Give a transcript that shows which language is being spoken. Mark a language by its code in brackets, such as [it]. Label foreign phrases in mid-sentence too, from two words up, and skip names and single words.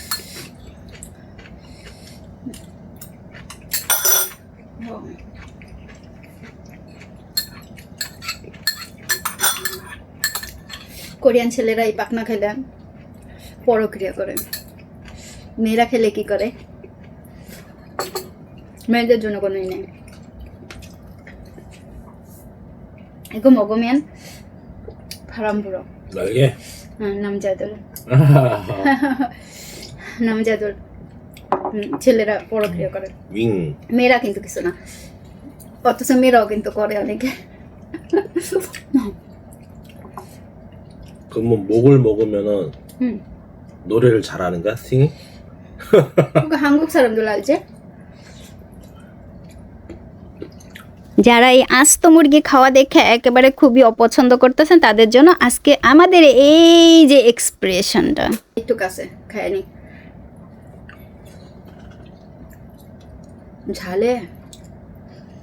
[bn] কোরিয়ান ছেলেরা এই পাকনা খেলে পরক্রিয়া করে, মেয়েরা খেলে কি করে? মেয়েদের জন্য কোনোই নেই। [ko] 이거 먹으면 바람 불어. 날개? 남자들. 남자들 [bn] ছেলেরা পরক্রিয়া করে, [ko] 윙. [bn] মেয়েরা কিন্তু কিছু না, অথচ মেয়েরাও কিন্তু করে অনেকে। [ko] 그럼 뭐 목을 먹으면은 노래를 잘하는 거야? 싱이? 그거 한국 사람들 알지? [bn] যারা এই আস্ত মুরগি খাওয়া দেখে একেবারে খুবই অপছন্দ করতেছেন, তাদের জন্য আজকে আমাদের এই যে এক্সপ্রেশনটা একটু কাছে খায়নি ঝালে।